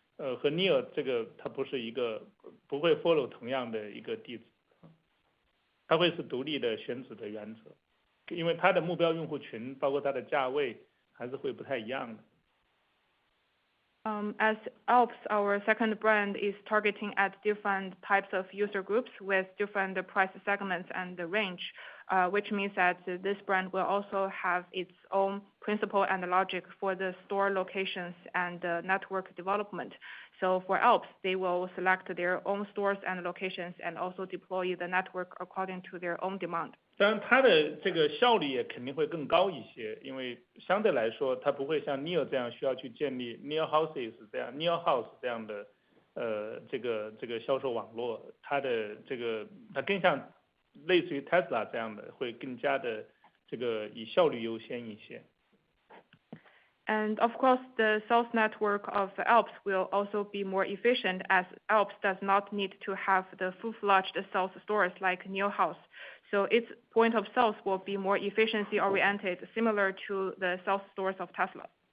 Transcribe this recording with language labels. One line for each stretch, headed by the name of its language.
Chinese: 和 NIO 这个它不会 follow 同样的一个地址，它会是独立的选址的原则。因为它的目标用户群包括它的价位还是会不太一样的。
English: As Alps, our second brand is targeting at different types of user groups with different price segments and the range, which means that this brand will also have its own principle and logic for the store locations and network development. So for Alps, they will select their own stores and locations and also deploy the network according to their own demand.
Chinese: 当然，它的这个效率也肯定会更高一些，因为相对来说，它不会像 NIO 这样需要去建立 NIO Houses 这样 NIO House 这样的这个销售网络，它更像类似于 Tesla 这样的，会更加的这个以效率优先一些。
English: And of course, the sales network of Alps will also be more efficient as Alps does not need to have the full-fledged sales stores like NIO House. So its point of sales will be more efficiency oriented, similar to the sales stores of Tesla.